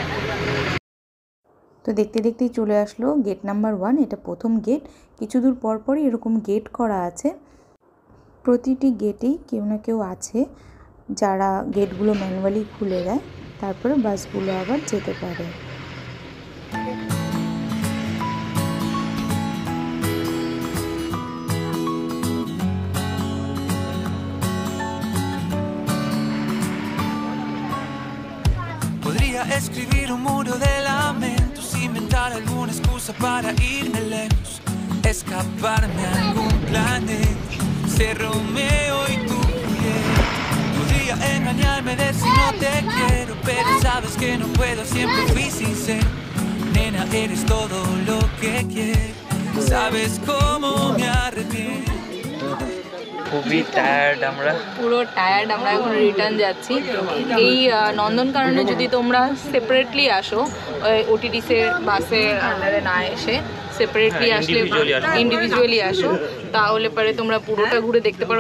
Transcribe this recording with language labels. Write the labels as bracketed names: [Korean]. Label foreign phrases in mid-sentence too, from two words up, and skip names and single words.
[Bangla] তো দেখতে দেখতেই চলে আসলো [English] gate number 1. [Bangla] এটা প্রথম গেট। কিছু দূর পর পরই এরকম গেট করা আছে। প্রতিটি গেটেই কেউ না কেউ আছে যারা গেটগুলো ম্যানুয়ালি খুলে দেয়, তারপরে বাসগুলো আবার যেতে পারে। [Spanish] Podría escribir un muro de lamentos, inventar alguna excusa para irme lejos, escaparme a algún planeta, ser Romeo y tú Julieta. Podría engañarme, decir no te quiero, pero sabes que no puedo, siempre fui sincero. Nena, eres todo lo que quiero, sabes cómo me arrepiento. [Bangla] খুবই টায়ার্ড আমরা, পুরো টায়ার্ড। আমরা এখন রিটার্ন যাচ্ছি। এই নন্দনকাননে যদি তোমরা সেপারেটলি আসো, ওটিডিসির [English] bus under [Bangla] না এসে সেপারেটলি আসলে, ইন্ডিভিজুয়ালি আসো, তাহলে পরে তোমরা পুরোটা ঘুরে দেখতে পারো।